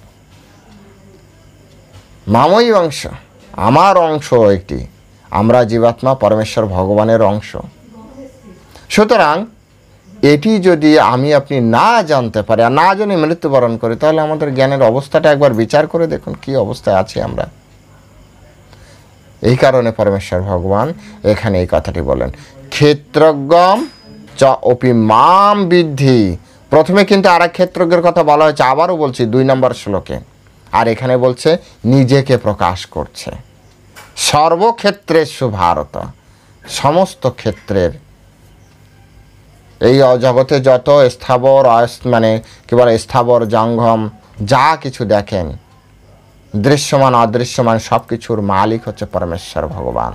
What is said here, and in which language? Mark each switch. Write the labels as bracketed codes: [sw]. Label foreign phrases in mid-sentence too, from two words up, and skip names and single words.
[bn] মামৈবাংশ, আমার অংশ একটি, আমরা জীবাত্মা পরমেশ্বর ভগবানের অংশ। সুতরাং এটি যদি আমি আপনি না জানতে পারি আর না জেনে মৃত্যুবরণ করি, তাহলে আমাদের জ্ঞানের অবস্থাটা একবার বিচার করে দেখুন কি অবস্থায় আছি আমরা। এই কারণে পরমেশ্বর ভগবান এখানে এই কথাটি বলেন, [sa] ক্ষেত্রজ্ঞম চ অপি মাম বিদ্ধি। [bn] প্রথমে কিন্তু আর এক ক্ষেত্রজ্ঞের কথা বলা হয়েছে, আবারও বলছি 2 নম্বর শ্লোকে, আর এখানে বলছে নিজেকে প্রকাশ করছে। [sa] সর্বক্ষেত্রেষু ভারত, [bn] সমস্ত ক্ষেত্রের, এই জগতে যত স্থাবর মানে কি বলে স্থাবর জঙ্গম যা কিছু দেখেন, দৃশ্যমান অদৃশ্যমান সব কিছুর মালিক হচ্ছে পরমেশ্বর ভগবান।